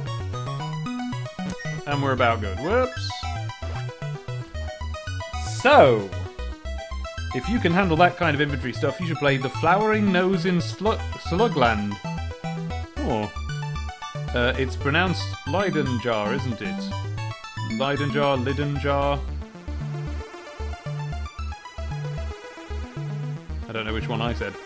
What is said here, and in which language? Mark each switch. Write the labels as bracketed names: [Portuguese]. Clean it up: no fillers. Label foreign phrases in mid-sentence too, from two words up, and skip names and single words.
[English] And we're about good. Whoops. So, if you can handle that kind of inventory stuff, you should play The Flowering Nose in Slugland. Oh. It's pronounced Leyden jar, isn't it? Leyden jar, Lydden jar. I don't know which one I said.